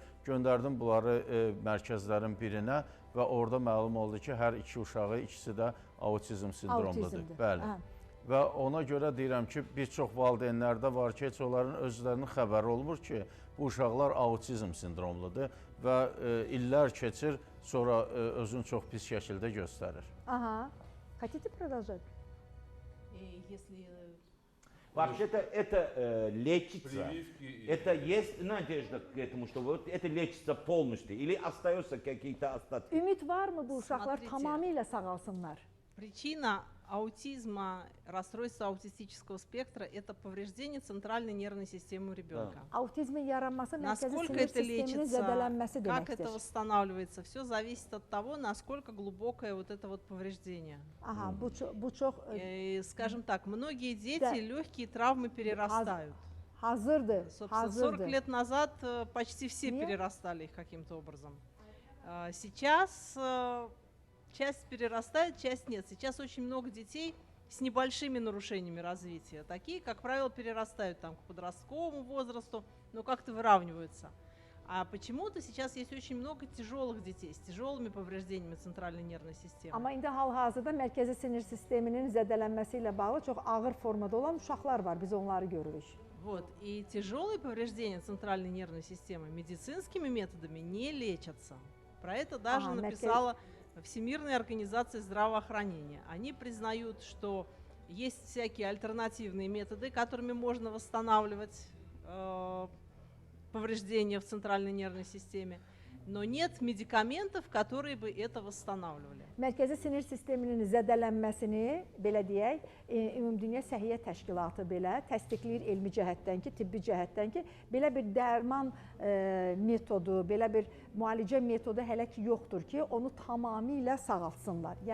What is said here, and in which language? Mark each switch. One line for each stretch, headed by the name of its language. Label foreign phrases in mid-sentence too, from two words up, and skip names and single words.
Azerbaijani: Göndərdim bunları mərkəzlərin birinə və orada məlum oldu ki, hər iki uşağı, ikisi də autizm sindromudur. Autizmdir. Bəli. Və ona görə deyirəm ki, bir çox valideynlərdə var ki, heç onların özlərinin xəbəri olmur ki, bu uşaqlar autizm sindromludur və illər keçir, sonra özünü çox pis şəkildə göstərir.
Russian: Aha. Хотите продолжать? Если Вообще это лечится. Это есть надежда к этому, что вот это лечится полностью или остается какие-то остатки?
Azerbaijani: Ümid varmı bu uşaqlar
Russian: Смотрите.
Azerbaijani: tamamilə sağalsınlar?
Russian: Причина аутизма, расстройства аутистического спектра – это повреждение центральной нервной системы у ребенка.
Azerbaijani: Autizmin yaranması mərkəzi
Russian: Насколько
Azerbaijani: sinir
Russian: это
Azerbaijani: sisteminin
Russian: лечится,
Azerbaijani: zədələnməsi
Russian: как это
Azerbaijani: deməkdir.
Russian: восстанавливается, все зависит от того, насколько глубокое вот это вот повреждение.
Azerbaijani: Aha, bu çox
Russian: И, скажем так, многие дети Да. легкие травмы перерастают.
Azerbaijani: hazırdır,
Russian: Собственно, 40
Azerbaijani: hazırdır.
Russian: лет назад почти все Нет? перерастали их каким-то образом. Сейчас часть перерастает, часть нет. Сейчас очень много детей с небольшими нарушениями развития. Такие, как правило, перерастают там, к подростковому возрасту, но как-то выравниваются. А почему-то сейчас есть очень много tijolых детей с тяжелыми повреждениями центральной нервной системы.
Azerbaijani: Amma indi hal-hazırda mərkəzi sinir sisteminin zədələnməsi ilə bağlı çox ağır formada olan uşaqlar var. Biz onları görürük.
Russian: Вот. И тяжелые повреждения центральной нервной системы медицинскими методами не лечатся. Про это даже Ага, написала Всемирная организация здравоохранения. Они признают, что есть всякие альтернативные методы, которыми можно восстанавливать повреждения в центральной нервной системе, но нет медикаментов, которые бы это восстанавливали.
Azerbaijani: Mərkəzi sinir sisteminin zədələnməsini, belə deyək, Ümumdünya Səhiyyə Təşkilatı belə təsdiqləyir elmi cəhətdən ki, tibbi cəhətdən ki, belə bir dərman metodu, belə bir müalicə metodu hələ ki yoxdur ki, onu tamamilə sağaltsınlar.